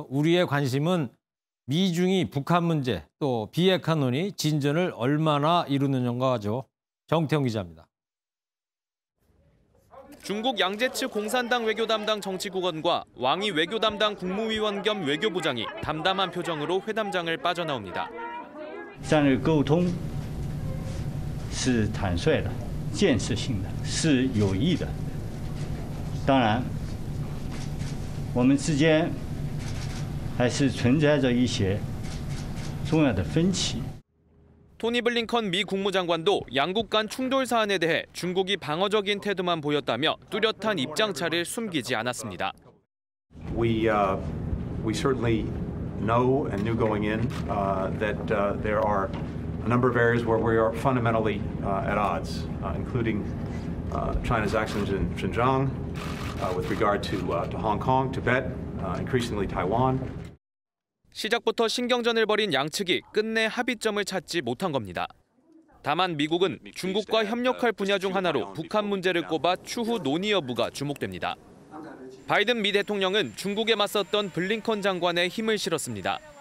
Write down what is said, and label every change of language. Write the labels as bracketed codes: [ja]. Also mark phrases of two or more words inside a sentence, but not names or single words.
[ko] 우리의 관심은 미중이 북한 문제 또 비핵화 논의 진전을 얼마나 이루느냐가죠. 정태영 기자입니다. 중국 양재치 공산당 외교 담당 정치국원과 왕이 외교 담당 국무위원 겸 외교부장이 담담한 표정으로 회담장을 빠져나옵니다. [zh] 三日沟通是坦率的、建设性的、是有益的。当然，我们之间还是存在着一些重要的分歧。 [ko] 토니 블링컨 미 국무장관도 양국 간 충돌 사안에 대해 중국이 방어적인 태도만 보였다며 뚜렷한 입장차를 숨기지 않았습니다. [en] We certainly know and knew going in that there are a number of areas where we are fundamentally at odds, including China's actions in Xinjiang, with regard to Hong Kong, Tibet, increasingly Taiwan. [ko] 시작부터 신경전을 벌인 양측이 끝내 합의점을 찾지 못한 겁니다. 다만 미국은 중국과 협력할 분야 중 하나로 북한 문제를 꼽아 추후 논의 여부가 주목됩니다. 바이든 미 대통령은 중국에 맞섰던 블링컨 장관의 힘을 실었습니다.